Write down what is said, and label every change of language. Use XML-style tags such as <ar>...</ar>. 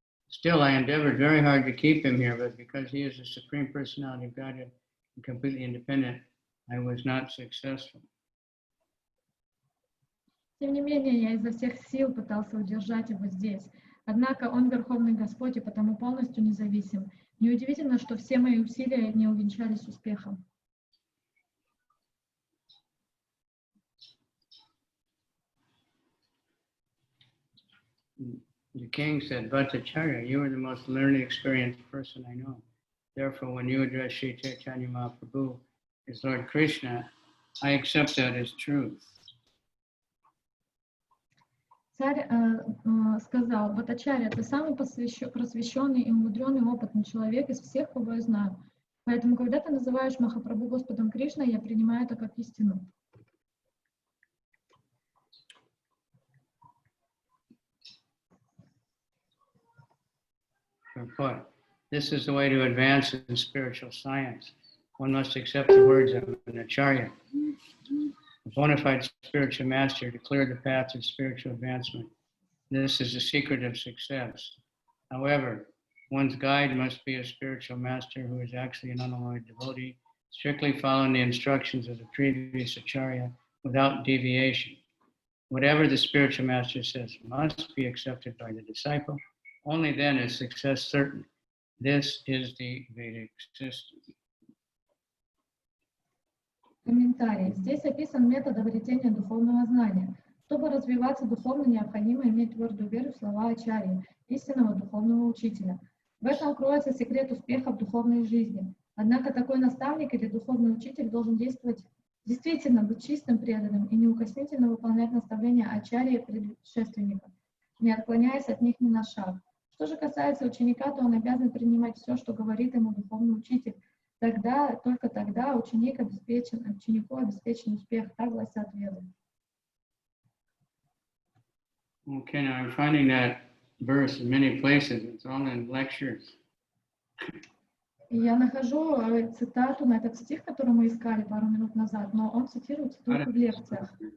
<en>Still, I endeavored very hard to keep him here, but because he is the Supreme Personality of Godhead and completely independent, I was not successful.</en> <ru>Тем не менее, я изо всех сил пытался удержать его здесь. Однако он Верховный Господь и потому полностью независим. Неудивительно, что все мои усилия не увенчались успехом.</ru> <en>The king said, Bhattacharya, you are the most learned, experienced person I know. Therefore, when you address Sri Chaitanya Mahaprabhu as Lord Krishna, I accept that as truth.</en> <ru>Царь сказал: Бхаттачарья, ты самый просвещенный и умудренный, опытный человек из всех, кого я знаю. Поэтому, когда ты называешь Махапрабху Господом Кришной, я принимаю это как истину.</ru> <en>This is the way to advance in spiritual science. One must accept the words of an acharya, a bona fide spiritual master, to clear the path of spiritual advancement. This is the secret of success. However, one's guide must be a spiritual master who is actually an unalloyed devotee, strictly following the instructions of the previous acharya without deviation. Whatever the spiritual master says must be accepted by the disciple. Only then is success certain. This is the Vedic system.</en> <ru>Комментарий. Здесь описан метод обретения духовного знания. Чтобы развиваться духовно, необходимо иметь твердую веру в слова ачарьи, истинного духовного учителя. В этом кроется секрет успеха в духовной жизни. Однако такой наставник или духовный учитель должен действительно быть чистым, преданным и неукоснительно выполнять наставления ачарьи предшественников, не отклоняясь от них ни на шаг. Что же касается ученика, то он обязан принимать все, что говорит ему духовный учитель. Только тогда ученику обеспечен успех, так гласят веды.</ru> <en>Okay, now I'm finding that verse in many places. It's all in lectures.</en> <ru>Я нахожу цитату на этот стих, который мы искали пару минут назад, но он цитируется только в лекциях.</ru>